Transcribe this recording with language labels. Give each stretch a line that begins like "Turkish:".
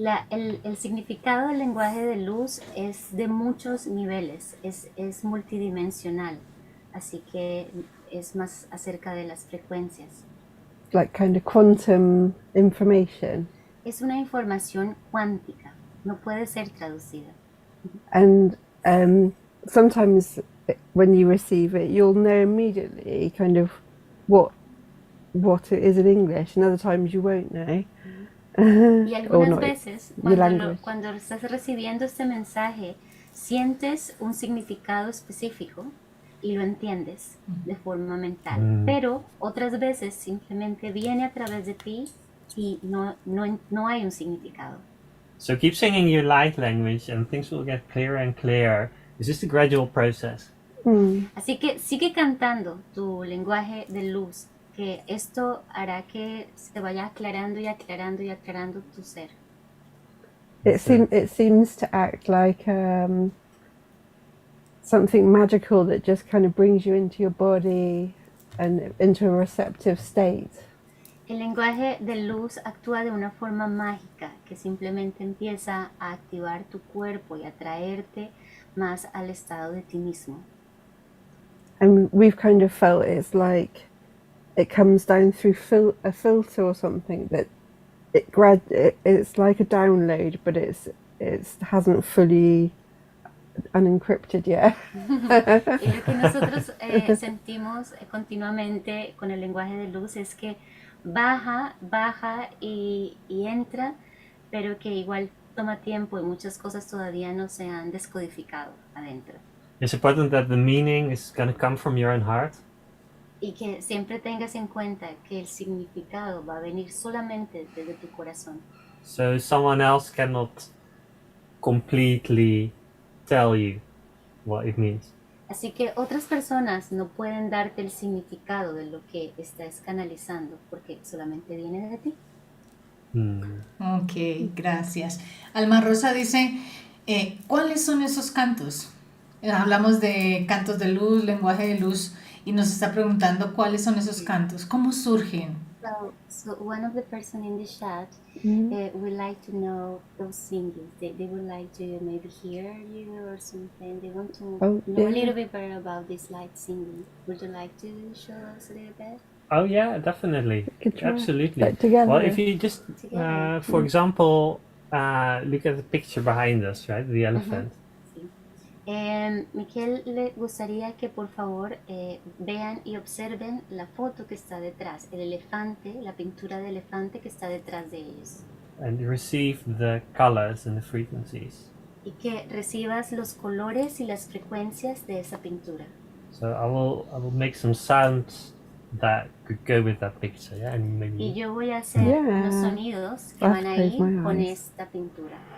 Spanish: El significado del lenguaje de luz es de muchos niveles, es multidimensional, así que es más acerca de las frecuencias.
English: Like kind of quantum information.
Spanish: Es una información cuántica, no puede ser traducida.
English: And sometimes when you receive it, you'll know immediately kind of what what it is in English, and other times you won't know.
Spanish: Y
English: Or
Spanish: algunas
English: not
Spanish: veces,
English: your language.
Spanish: cuando estás recibiendo este mensaje, sientes un significado específico y lo entiendes de forma mental. Pero otras veces simplemente viene a través de ti y no hay un significado.
English: So keep singing your light language and things will get clearer and clearer. It's just a gradual process.
Spanish: Así que sigue cantando tu lenguaje de luz, que esto hará que se vaya aclarando y aclarando y aclarando tu ser.
English: It seems to act like something magical that just kind of brings you into your body and into a receptive state.
Spanish: El lenguaje de luz actúa de una forma mágica que simplemente empieza a activar tu cuerpo y a traerte más al estado de ti mismo.
English: And we've kind of felt it's like it comes down through a filter or something that it's like a download, but it hasn't fully unencrypted yet.
Spanish: Y lo que nosotros sentimos continuamente con el lenguaje de luz es que baja y entra, pero que igual toma tiempo y muchas cosas todavía no se han descodificado adentro.
English: It's important that the meaning is going to come from your own heart.
Spanish: Y que siempre tengas en cuenta que el significado va a venir solamente desde tu corazón.
English: So someone else cannot completely tell you what it means.
Spanish: Así que otras personas no pueden darte el significado de lo que estás canalizando porque solamente viene de ti. Ok, gracias. Alma Rosa dice, ¿cuáles son esos cantos? Hablamos de cantos de luz, lenguaje de luz, y nos está preguntando cuáles son esos cantos, cómo surgen.
English: So one of the person in the chat would like to know those singings. They would like to maybe hear you or something. They want to know a little bit better about this light singing. Would you like to show us a little bit? Oh yeah, definitely. Absolutely. Together. Well, if you just, for example, look at the picture behind us, right? The elephant.
Spanish: Michel le gustaría que por favor vean y observen la foto que está detrás, el elefante, la pintura de elefante que está detrás de ellos.
English: And receive the colors and the frequencies.
Spanish: Y que recibas los colores y las frecuencias de esa pintura.
English: So I will make some sounds that could go with that picture, yeah, and maybe.
Spanish: Y yo voy a hacer unos sonidos que van a ir con esta pintura.